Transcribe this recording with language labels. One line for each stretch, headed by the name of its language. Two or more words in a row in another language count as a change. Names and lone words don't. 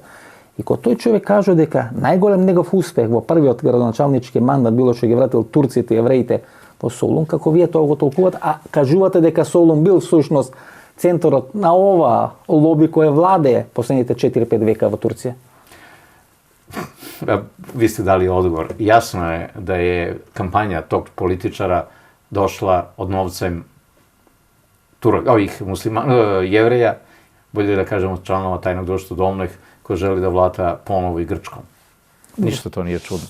Macedonian: И кога тој човек кажа дека најголем негов успех во првиот градоначалнички мандат било што ги вратил турците и евреите во Солун, како вие тоа го толкувате, а кажувате дека Солун бил всушност центарот на ова лоби кое владее последните 4-5 века во Турција?
Serbian: Vi ste dali odgovor. Jasno je da je kampanja tog političara došla od novcem ovih jevreja, bolje da kažemo članova tajnog društva Domnih, koji želi da vlada ponovo i Grčkom. Ništa to nije čudno.